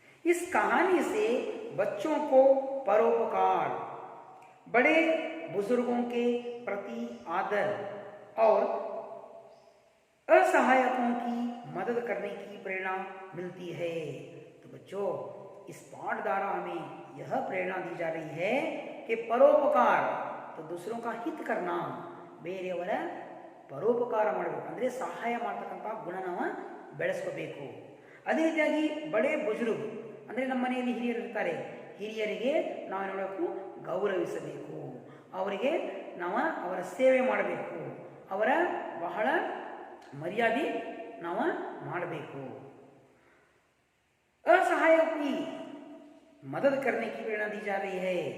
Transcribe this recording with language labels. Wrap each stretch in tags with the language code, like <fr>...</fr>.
<hi>इस कहानी से बच्चों को परोपकार, बड़े बुजुर्गों के प्रति आदर और असहायकों की मदद करने की प्रेरणा मिलती है. तो बच्चों, इस पाठ द्वारा हमें यह प्रेरणा दी जा रही है कि परोपकार तो दूसरों का हित करना,</hi> <kn>ಬೇರೆಯವರ ಪರೋಪಕಾರ ಮಾಡಬೇಕು, ಅಂದರೆ ಸಹಾಯ ಮಾಡ್ತಕ್ಕಂಥ ಗುಣ ನಾವು ಬೆಳೆಸ್ಕೋಬೇಕು. ಅದೇ ರೀತಿಯಾಗಿ ಬಡೇ ಬುಜುರ್ಗ್ ಅಂದರೆ ನಮ್ಮ ಮನೆಯಲ್ಲಿ ಹಿರಿಯರು ಇರ್ತಾರೆ, ಹಿರಿಯರಿಗೆ ನಾವು ನೋಡಬೇಕು, ಗೌರವಿಸಬೇಕು, ಅವರಿಗೆ ನಾವು ಅವರ ಸೇವೆ ಮಾಡಬೇಕು, ಅವರ ಬಹಳ ಮರ್ಯಾದೆ ನಾವು ಮಾಡಬೇಕು.</kn> <hi>असहायकी मदद करने की प्रेरणा दी जा रही है.</hi>